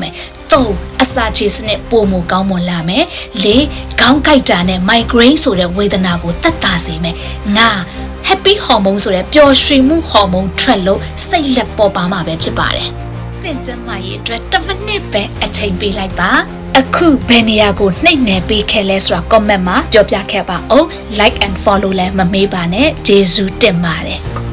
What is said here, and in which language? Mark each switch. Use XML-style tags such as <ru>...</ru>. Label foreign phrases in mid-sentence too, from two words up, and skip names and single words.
<my>မယ်3အစာချေစနစ်ပိုမိုကောင်းမွန်လာမယ်4ခေါင်းကိုက်တာနဲ့ migraine ဆိုတဲ့ဝေဒနာကိုတက်တာစေမယ်5</my> <en>happy hormone</en> <my>ဆိုတဲ့ပျော်ရွှင်မှုဟော်မုန်းထွက်လို့စိတ်လက်ပေါ်ပါမှာပဲဖြစ်ပါတယ်သင်ကျမရဲ့အတွက်10မိနစ်ပဲအချိန်ပေးလိုက်ပါအခုဘယ်နေရာကိုနှိပ်နယ်ပေးခဲ့လဲဆိုတာ comment မှာပြောပြခဲ့ပါအောင်</my> <en>like and follow</en> <my>လည်းမမေ့ပါနဲ့ကျေးဇူးတင်ပါတယ်</my>